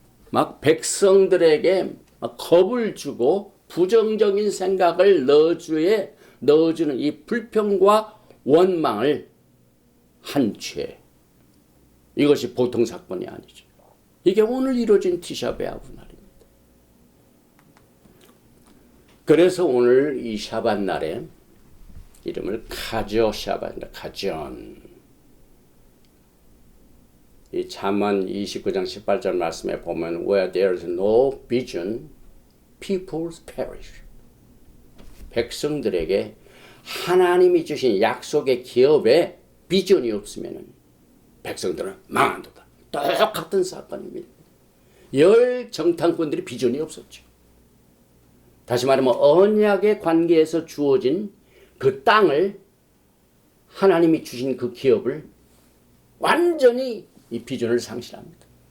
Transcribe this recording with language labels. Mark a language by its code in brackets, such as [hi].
[ko] 막 백성들에게 막 겁을 주고 부정적인 생각을 넣어주는 이 불평과 원망을 한 죄. 이것이 보통 사건이 아니죠. 이게 오늘 이루어진 티샤베아브 날입니다. 그래서 오늘 이 샤밧 날에 이름을 카조 샤밧이다. 카전. 이 잠언 29장 18절 말씀에 보면 [en] Where there is no vision, people perish. [ko] 백성들에게 하나님이 주신 약속의 기업에 비전이 없으면 백성들은 망한도다. 똑같은 사건입니다. 열 정탐꾼들이 비전이 없었죠. 다시 말하면 언약의 관계에서 주어진 그 땅을 하나님이 주신 그 기업을 완전히 이 비전을 상실합니다.